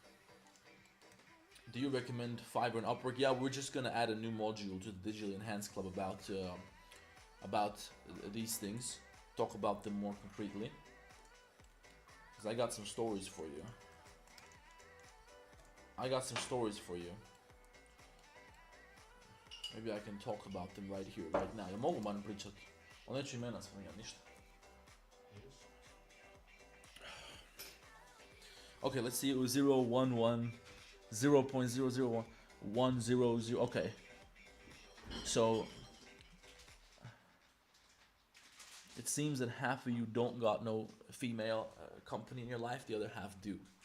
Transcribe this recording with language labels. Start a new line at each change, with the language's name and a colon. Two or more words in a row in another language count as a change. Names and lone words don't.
English: Do you recommend Fiverr and Upwork? Yeah, we're just gonna add a new module to the Digitally Enhanced Club about these things. Talk about them more concretely. Because I got some stories for you. Maybe I can talk about them right here, right now.
Bosnian: Ja mogu man pričat. O neću imena spominjati, ništa.
English: Okay, let's see, it was 0.11, 0.001, 100, okay. So, it seems that half of you don't got no female company in your life, the other half do.